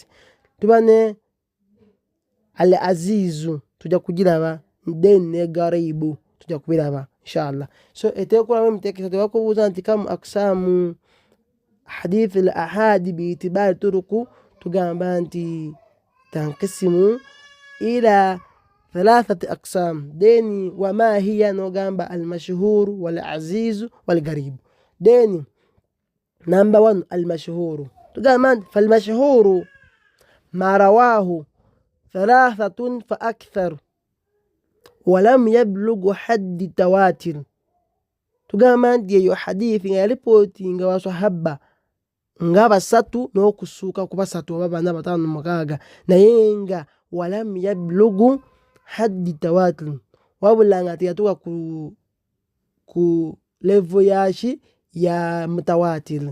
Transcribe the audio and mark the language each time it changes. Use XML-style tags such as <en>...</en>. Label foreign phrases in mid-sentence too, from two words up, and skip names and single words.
<lg>Tuba ne al-azizu tujja kugiraba, then ne garibu tujja kubiraba inshallah. So eteekulwamu emiteeko 3. Bakubuuza nti</lg> <ar>كم أقسام حديث الآحاد باعتبار طرقه,</ar> <lg>tugamba nti</lg> <ar>تنقسم إلى ثلاثة أقسام. Then وما هي nogamba المشهور والعزيز والغريب.</ar> <en>Then number 1 al-mashhuru.</en> <lg>Tugamba nti</lg> <ar>فالمشهور ما رواه 3 فأكثر ولم يبلغ حد التواتر.</ar> <lg>Tugamba nti eyo hadithi nga yalipootinga basahaba nga 3 n'okusuuka ku 3 oba 4, 5, 6 naye nga</lg> <ar>ولم يبلغ حد التواتر,</ar> <lg>wabula nga teyatuuka ku level yaki ya mutawatir.</lg>